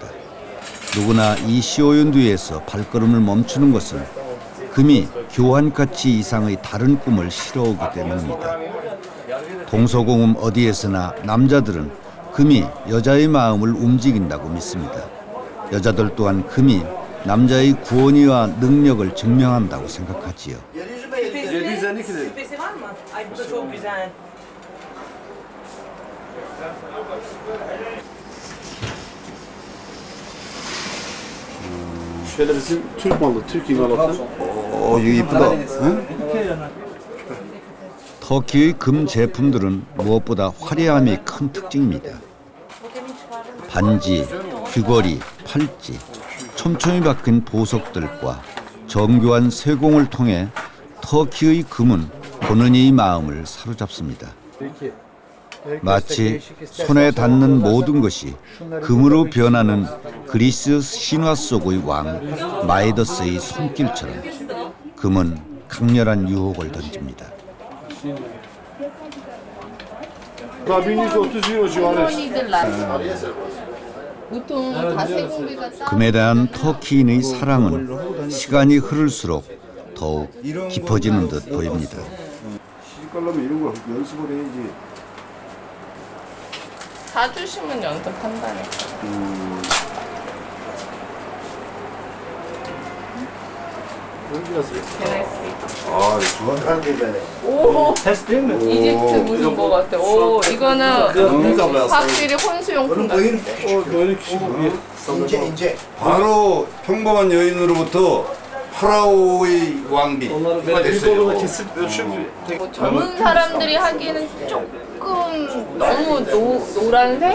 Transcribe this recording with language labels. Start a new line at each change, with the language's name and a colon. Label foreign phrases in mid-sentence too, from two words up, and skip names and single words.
Korean: 누구나 이 시오윤두에서 발걸음을 멈추는 것은 금이 교환가치 이상의 다른 꿈을 실어오기 때문입니다. 동서고금 어디에서나 남자들은 금이 여자의 마음을 움직인다고 믿습니다. 여자들 또한 금이 남자의 구원이와 능력을 증명한다고 생각하지요.
Turkish: Küpesi var mı? Ay bu da çok güzel. Şöyle bizim Türk malı, Türk imalatı.
Korean: 이거 이쁘다. 응? 터키의 금 제품들은 무엇보다 화려함이 큰 특징입니다. 반지, 귀걸이, 팔찌, 촘촘히 박힌 보석들과 정교한 세공을 통해 터키의 금은 보는 이의 마음을 사로잡습니다. 마치 손에 닿는 모든 것이 금으로 변하는 그리스 신화 속의 왕 마이더스의 손길처럼 금은 강렬한 유혹을 던집니다.
Turkish: 1130 euro civarı.
Korean: 보통 다 세공비가 싸. 금에 대한 터키인의 사랑은 시간이 흐를수록 더욱 깊어지는 듯 보입니다. 시집가려면 이런 거 연습을 해야지. 사주시면 연습한다니까. 아, 좋아하는 데잖아요. 오,
Turkish: Test değil mi?
Korean: 이집트 무슨 거 같아. 오, 이거는 확실히 혼수용품 같아. 바로 평범한 여인으로부터 파라오의 왕비가 됐어요. 뭐 젊은 사람들이 하기에는 조금 너무 노란색?